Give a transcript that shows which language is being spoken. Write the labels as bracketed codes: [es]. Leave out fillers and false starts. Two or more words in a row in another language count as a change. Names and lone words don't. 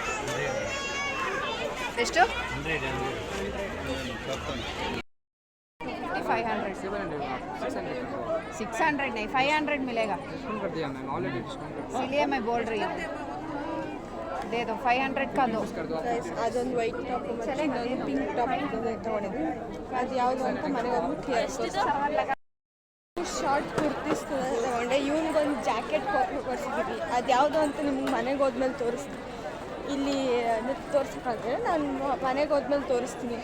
[hi] ಎಷ್ಟು? 500 600 नहीं 500 मिलेगा। इसलिए मैं बोल रही हूँ, दे दो 500 का दो। [kn] ಅದೊಂದು [en] white top [kn] ಮತ್ತು ಇನ್ನೊಂದು [en] pink top [kn] ತಗೊಂಡಿದ್ವಿ. ಅದು ಯಾವುದು ಅಂತ ಮನೆಗೆ [en] short kurtis [kn] ತಗೊಂಡೆ. ಇವನಿಗೊಂದು ಜಾಕೆಟ್ ಕೊಡಿಸಿದ್ದೀವಿ, ಅದು ಯಾವುದು ಅಂತ ನಿಮ್ಗೆ ಮನೆಗೆ ಹೋದ್ಮೇಲೆ ತೋರಿಸ್ತೀನಿ. ಇಲ್ಲಿ ತೋರ್ಸೋಕ್ಕಾಗಲ್ಲ, ನಾನು ಮನೆಗೆ ಹೋದ್ಮೇಲೆ ತೋರಿಸ್ತೀನಿ.